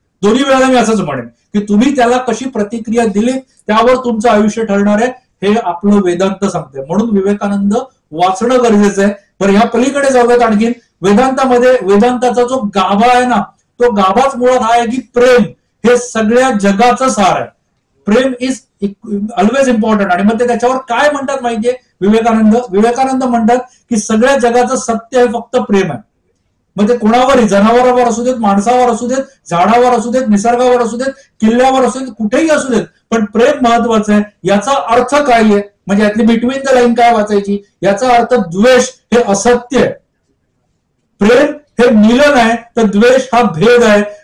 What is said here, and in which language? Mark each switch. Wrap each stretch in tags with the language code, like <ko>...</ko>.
<mr>दोन्ही वेळेला मी असंच म्हणेन की तुम्ही त्याला कशी प्रतिक्रिया दिली त्यावर तुमचं आयुष्य ठरणार आहे, हे आपलं वेदांत सांगते. म्हणून विवेकानंद वाचणं गरजेचं आहे. बरं ह्या पलीकडे जाऊयात आणखीन. वेदांतामध्ये वेदांताचा जो गाभा आहे ना, तो गाभाच मुळात हा आहे की प्रेम हे सगळ्या जगाचं सार आहे.</mr> <en>Prem is always important.</en> <mr>आणि मग ते त्याच्यावर काय म्हणतात माहितीये विवेकानंद म्हणतात की सगळ्या जगाचं सत्य हे फक्त प्रेम आहे. मग ते कोणावरही, जनावरावर असू देत, माणसावर असू देत, झाडावर असू देत, निसर्गावर असू देत, किल्ल्यावर असू देत, कुठेही असू देत, पण प्रेम महत्वाचं आहे. याचा अर्थ काय आहे, म्हणजे यातली बिटवीन द लाईन काय वाचायची, याचा अर्थ द्वेष हे असत्य आहे, प्रेम हे मिलन आहे, तर द्वेष हा भेद आहे.</mr>